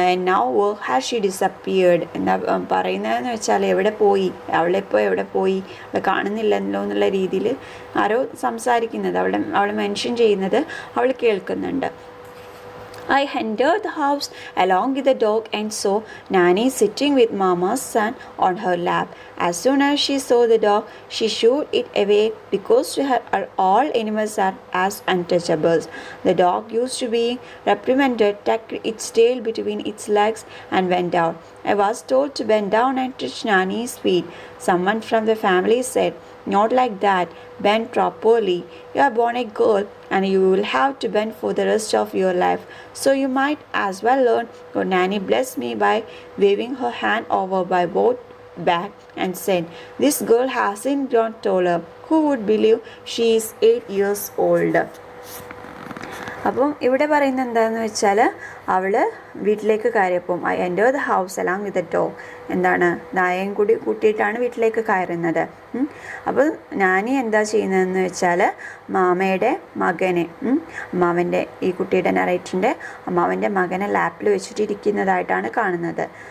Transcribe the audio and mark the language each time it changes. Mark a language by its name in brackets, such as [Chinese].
[English] now where has she disappeared, [Malayalam] എന്താ പറയുന്നതെന്ന് വെച്ചാൽ എവിടെ പോയി, അവളെപ്പോൾ എവിടെ പോയി, അവളെ കാണുന്നില്ലല്ലോ എന്നുള്ള രീതിയിൽ ആരോ സംസാരിക്കുന്നത് അവൾ മെൻഷൻ ചെയ്യുന്നത് അവൾ കേൾക്കുന്നുണ്ട്. [English] I entered the house along with the dog and saw Nanny sitting with Mama's son on her lap. As soon as she saw the dog, she shooed it away because to her all animals are as untouchables. The dog used to be reprimanded, tucked its tail between its legs and went out. I was told to bend down and touch Nanny's feet. Someone from the family said, not like that, bend properly. You are born a girl and you will have to bend for the rest of your life. So you might as well learn. Your Nanny blessed me by waving her hand over my both back and said, this girl hasn't grown taller. Who would believe she is 8 years old? [Malayalam] അപ്പം ഇവിടെ പറയുന്നത് എന്താണെന്ന് വെച്ചാൽ അവൾ വീട്ടിലേക്ക് കയറിയപ്പം [English] I enter the house along with the dog, [Malayalam] എന്താണ് നായയും കൂടി കൂട്ടിയിട്ടാണ് വീട്ടിലേക്ക് കയറുന്നത്. അപ്പോൾ നാനി എന്താ ചെയ്യുന്നതെന്ന് വെച്ചാൽ മാമയുടെ മകനെ, അമ്മാവൻ്റെ ഈ കുട്ടിയുടെ നറേറ്ററിൻ്റെ അമ്മാവൻ്റെ മകനെ ലാപ്പിൽ വെച്ചിട്ടിരിക്കുന്നതായിട്ടാണ് കാണുന്നത്.